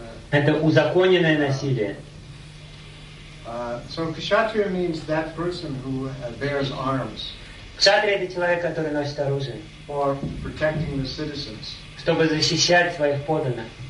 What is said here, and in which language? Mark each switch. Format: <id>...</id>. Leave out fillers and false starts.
<ru>Это узаконенное насилие.</ru> <en>So kshatriya means that person who bears arms.</en> <ru>Кшатрия – это человек, который носит оружие.</ru> <en>For protecting the citizens.</en> <ru>Чтобы защищать своих подданных.</ru>